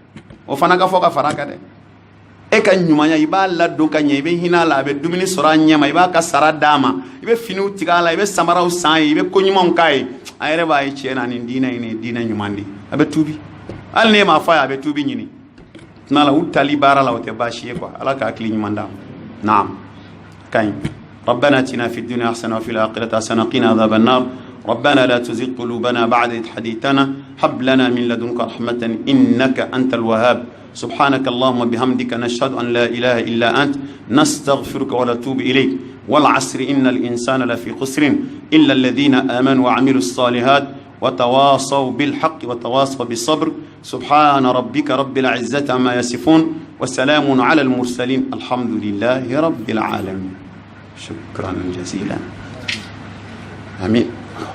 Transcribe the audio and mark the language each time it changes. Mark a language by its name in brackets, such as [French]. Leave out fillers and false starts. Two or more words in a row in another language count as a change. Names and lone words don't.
[Bambara] O fana ka fɔ ka fara kan dɛ. E ka ɲumanya i b'a ladon ka ɲɛ, i bɛ hinɛ a la, a bɛ dumuni sɔrɔ a ɲɛ ma, i b'a ka sara d'a ma, i bɛ finiw tigɛ a la, i bɛ samaraw san ye, i bɛ ko ɲumanw k'a ye. A yɛrɛ b'a ye tiɲɛ na nin diinɛ in nin diinɛ ɲuman de. A bɛ tuubi. Hali n'e m'a fɔ a ye a bɛ tuubi ɲini. Nala u tali baara la o tɛ baasi ye quoi. Ala ka hakili ɲuman d'a ma. Naam. Kaɲi. [Arabic] ربنا اتنا في الدنيا حسنه وفي الاخره حسنه وقنا عذاب النار ربنا لا تزغ قلوبنا بعد إذ هديتنا هب لنا من لدنك رحمه انك انت الوهاب سبحانك اللهم وبحمدك نشهد ان لا اله الا انت نستغفرك ونتوب اليك والعصر ان الانسان لفي خسر الا الذين امنوا وعملوا الصالحات وتواصوا بالحق وتواصوا بالصبر سبحان ربك رب العزه عما يصفون وسلام على المرسلين الحمد لله رب العالمين شكرا جزيلا آمين